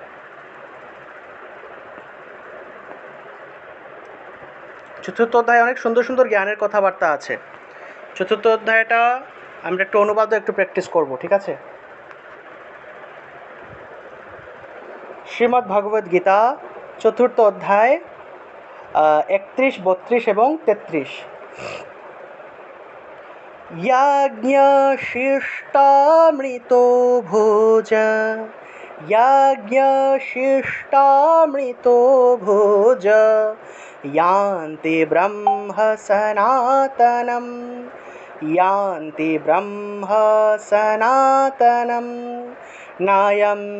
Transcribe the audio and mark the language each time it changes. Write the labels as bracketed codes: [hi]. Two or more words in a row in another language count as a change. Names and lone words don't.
[bn] চতুর্থ অধ্যায়ে অনেক সুন্দর সুন্দর জ্ঞানের কথাবার্তা আছে। চতুর্থ অধ্যায়টা আমরা একটু অনুবাদও একটু প্র্যাকটিস করব, ঠিক আছে? শ্রীমদ্ ভগবদ গীতা চতুর্থ অধ্যায় 31, 32 এবং 33। [sa] याज्ञशिष्टामृतो भोज, याज्ञशिष्टामृतो भोज यान्ति ब्रह्म सनातनं, यान्ति ब्रह्म सनातनं नायं